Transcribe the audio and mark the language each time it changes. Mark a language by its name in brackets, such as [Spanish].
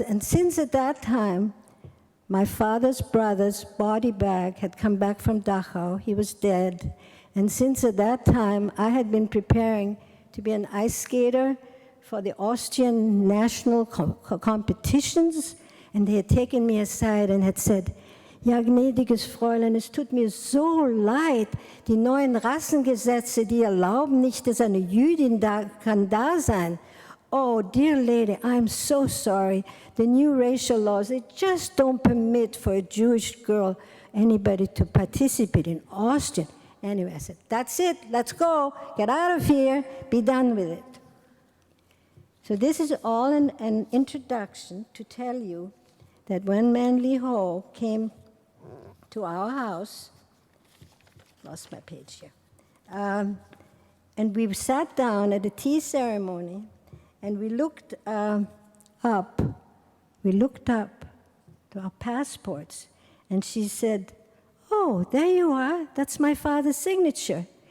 [English] And since at that time, my father's brother's body bag had come back from Dachau. He was dead. And since at that time, I had been preparing to be an ice skater for the Austrian national competitions. And they had taken me aside and had said, [German] ja, gnädiges Fräulein, es tut mir so leid. Die neuen Rassengesetze, die erlauben nicht, dass eine Jüdin kann da sein. [English] Oh, dear lady, I'm so sorry. The new racial laws, they just don't permit for a Jewish girl, anybody to participate in Austrian. Anyway, I said, that's it, let's go, get out of here, be done with it. So this is all an introduction to tell you that when Manli Ho came to our house, lost my page here, and we sat down at a tea ceremony, and we looked up to our passports, and she said, oh, there you are, that's my father's signature.